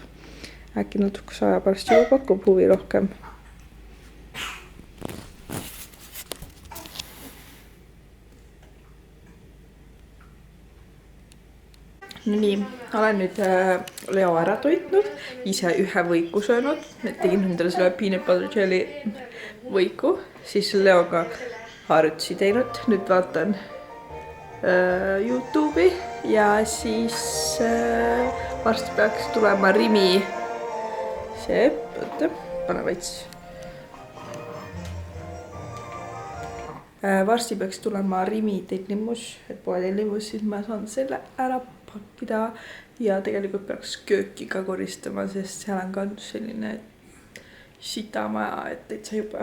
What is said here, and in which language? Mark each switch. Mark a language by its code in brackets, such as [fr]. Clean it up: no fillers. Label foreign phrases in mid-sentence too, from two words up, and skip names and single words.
[et] Äkki natuke aja pärast juba pakub huvi rohkem. No nii, olen nüüd Leo ära toitnud, ise ühe võiku söönud, et tegin endale selle [en] peanut butter jelly [et] võiku, siis Leoga harjutusi teinud, nüüd vaatan YouTube'i ja siis varsti peaks tulema Rimi see, oota, pane veits. Varsti peaks tulema Rimi tellimus, et poe tellimus, siis ma saan selle ära pakkida ja tegelikult peaks kööki ka koristama, sest seal on ka selline sitamaja, et täitsa juba.